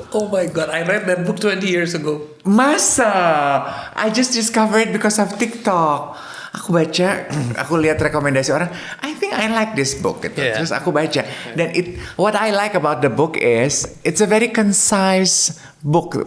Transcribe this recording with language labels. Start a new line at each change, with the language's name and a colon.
English: Oh my god, I read that book 20 years ago.
Indonesian: Masa?
English: I just discovered because of TikTok.
Indonesian: Aku baca, aku lihat rekomendasi orang.
English: I think I like this book gitu. Yeah.
Indonesian: Terus aku baca.
English: Dan what I like about the book is it's a very concise book.